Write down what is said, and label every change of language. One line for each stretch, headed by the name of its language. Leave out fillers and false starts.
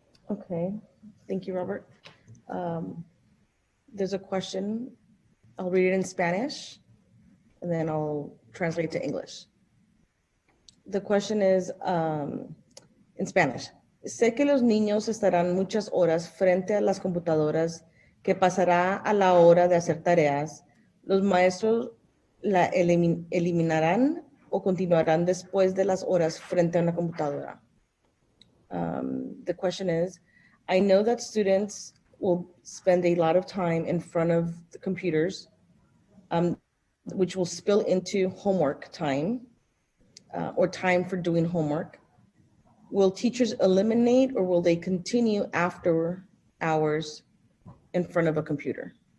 English: Okay, thank you, Robert. There's a question. I'll read it in Spanish, and then I'll translate to English. The question is in Spanish.
Spanish: Sé que los niños estarán muchas horas frente a las computadoras, que pasará a la hora de hacer tareas. ¿Los maestros la eliminarán o continuarán después de las horas frente a una computadora?
English: The question is, I know that students will spend a lot of time in front of the computers, which will spill into homework time or time for doing homework. Will teachers eliminate or will they continue after hours in front of a computer?